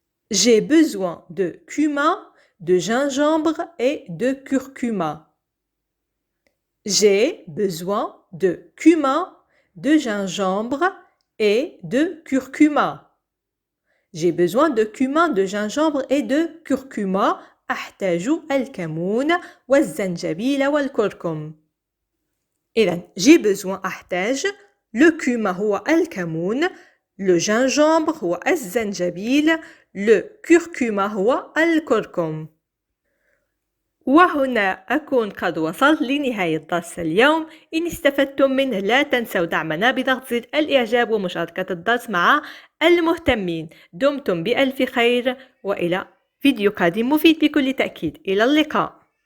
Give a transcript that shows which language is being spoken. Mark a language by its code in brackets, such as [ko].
[fr] J'ai besoin de cumin, de gingembre et de curcuma. J'ai besoin de cumin, de gingembre et de curcuma. J'ai besoin de cumin, de gingembre et de curcuma. [ar] أحتاج الكمون والزنجبيل والكركم. إذن [fr] j'ai besoin [ar] أحتاج [fr] le cumin [ar] هو الكمون, [fr] le gingembre [ar] هو الزنجبيل, [fr] le curcuma [ar] هو الكركم. وهنا أكون قد وصلت لنهاية درس اليوم. إن استفدتم منه لا تنسوا دعمنا بضغط زر الإعجاب ومشاركة الدرس مع المهتمين. دمتم بألف خير وإلى فيديو قادم مفيد بكل تأكيد. إلى اللقاء.